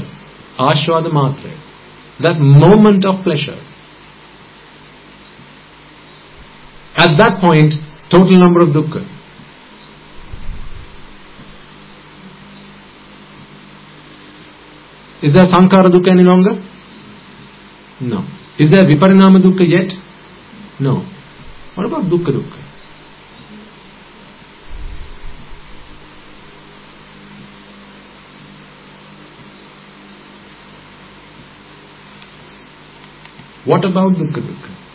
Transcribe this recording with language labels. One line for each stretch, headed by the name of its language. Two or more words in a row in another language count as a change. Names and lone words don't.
Pali: Ashvada matre.
English: That moment of pleasure. At that point, total number of dukkha. Is there
Pali: sankhara dukkha
English: any longer? No. Is there
Pali: viparinama dukkha
English: yet? No. What about
Pali: dukkha dukkha?
English: What about
Pali: dukkha dukkha?